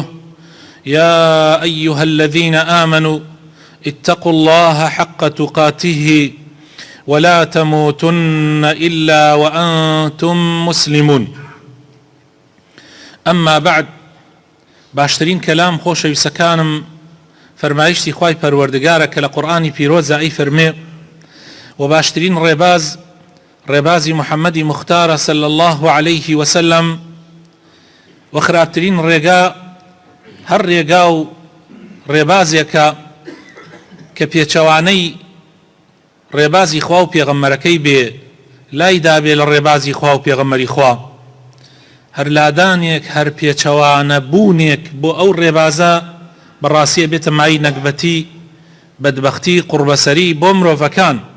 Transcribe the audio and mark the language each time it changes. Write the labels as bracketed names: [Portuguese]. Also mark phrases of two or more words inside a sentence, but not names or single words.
[Arabic] يا أيها الذين آمنوا اتقوا الله حق تقاته ولا تموتن إلا وأنتم مسلمون. أما بعد، [Central Kurdish] باشترين كلام خۆشەویستەکانم فەرمایشتی خوای پەروەردگارە کە لە قورئانی پیرۆزە ئەی فەرمێ و باشترین ڕێبازی محەممەدی مختارە [Arabic] صلی الله عليه وسلم [Central Kurdish] و خراپترین ڕێگا هەر ڕێگا و ڕێبازێکە کە پێچەوانەی ڕێبازی خوا و پێغەمبەرەکەی بێ لای دابێ لە ڕێبازی خوا و پێغەمبەری خوا، هەر لادانێک هەر پێچەوانە بوونێک بۆ ئەو ڕێبازە بەڕاستیە بێتە مای نەکبەتی، بەدبەختی، قوربەسەری بۆ مرۆڤەکان.